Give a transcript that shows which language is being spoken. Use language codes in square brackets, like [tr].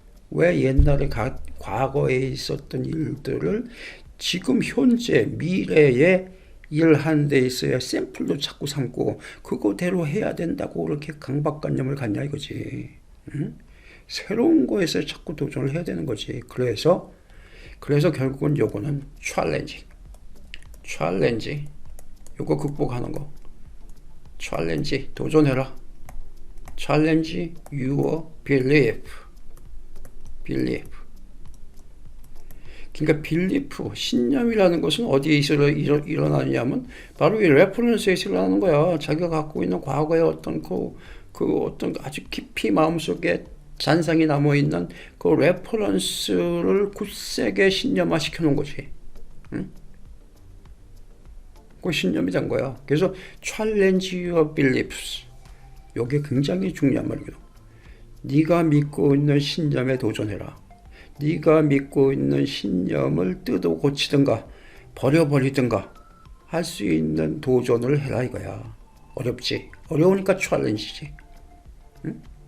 [ko] 왜 옛날에 과거에 있었던 일들을 지금 현재 미래에 일하는 데 있어야 샘플도 자꾸 삼고 그거대로 해야 된다고 그렇게 강박관념을 갖냐 이거지. 응? 새로운 거에서 자꾸 도전을 해야 되는 거지. 그래서 결국은 요거는 챌린지 요거 극복하는 거. 챌린지 도전해라. [en] 챌린지 your belief. [ko] 그러니까 빌리프, 신념이라는 것은 어디에서 일어나냐면 바로 이 레퍼런스에서 일어나는 거야. 자기가 갖고 있는 과거의 어떤 어떤 아주 깊이 마음속에 잔상이 남아있는 그 레퍼런스를 굳세게 신념화 시켜놓은 거지. 응? 그 신념이 된 거야. 그래서 [en] challenge your beliefs. [ko] 이게 굉장히 중요한 말이거든. 네가 믿고 있는 신념에 도전해라. 네가 믿고 있는 신념을 뜯어 고치든가 버려버리든가 할 수 있는 도전을 해라 이거야. 어렵지. 어려우니까 챌린지지. 응?